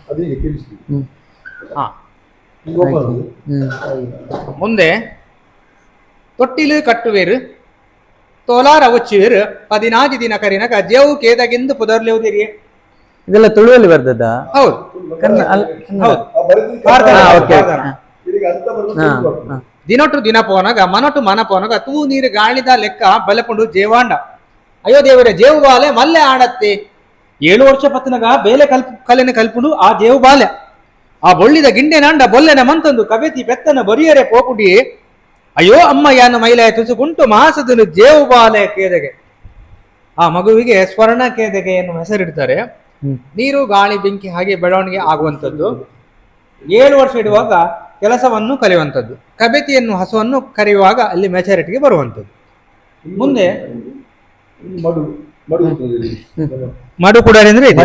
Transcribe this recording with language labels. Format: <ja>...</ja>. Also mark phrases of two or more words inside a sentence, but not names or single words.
<tcy>ಮುಂದೆ ಇಲ್ಲಿ ಮುಂದೆ ತೊಟ್ಟಿಲು ಕಟ್ಟುವೇರು ತೋಲಾರ ಒಚ್ಚುವೇರು 14 ದಿನ ಕರಿನಕ ಜೇವು ಕೇದಗೆಂದು ಪುದರ್ಲೆವುದಿರಿ.</tcy> <kn>ಇದೆಲ್ಲ ತುಳುವಲ್ಲಿ ಬರ್ದದ್ದ? ಹೌದು ಹೌದು.</kn> <tcy>ದಿನೊಟ್ಟು ದಿನ ಪೋನಗ ಮನೊಟ್ಟು ಮನ ಪೋನಗ ತೂ ನೀರು ಗಾಳಿದ ಲೆಕ್ಕ ಬಲಪುಂಡು ಜೇವಾಂಡ. ಅಯ್ಯೋ ದೇವರೇ ಜೇವು ಬಾಲೆ ಮಲ್ಲೆ ಆಡತ್ತೆ. 7 ವರ್ಷ ಪತ್ತನಗ ಬೇಲೆ ಕಲೆನ ಕಲ್ಪುಂಡು ಆ ಜೇವು ಬಾಲೆ ಆ ಬೊಳ್ಳಿದ ಗಿಂಡೆನಾಂಡ ಬೊಲ್ಲೆನ ಮಂತಂದು ಕಬೆತಿ ಪೆತ್ತನ ಬರಿಯರೆ ಪೋಪುಡಿ. ಅಯ್ಯೋ ಅಮ್ಮ ಯಾನ ಮೈಲಾಯ ತುಸುಗುಂಟು ಮಾಸದನು ಜೇವು ಬಾಲೆ ಕೇದೆಗೆ.</tcy> <kn>ಆ ಮಗುವಿಗೆ ಸ್ವರ್ಣ ಕೇದೆಗೆ ಎನ್ನುವ ಹೆಸರಿಡ್ತಾರೆ. ನೀರು ಗಾಳಿ ಬೆಂಕಿ ಹಾಗೆ ಬೆಳವಣಿಗೆ ಆಗುವಂಥದ್ದು. 7 ವರ್ಷ ಇಡುವಾಗ ಕೆಲಸವನ್ನು ಕಲಿಯುವಂಥದ್ದು. ಕಬೆತಿಯನ್ನು ಹಸುವನ್ನು ಕರೆಯುವಾಗ ಅಲ್ಲಿ ಮೆಚುರಿಟಿಗೆ ಬರುವಂಥದ್ದು. ಮುಂದೆ ಮಡು ಕೂಡ ಅಂದ್ರೆ</kn>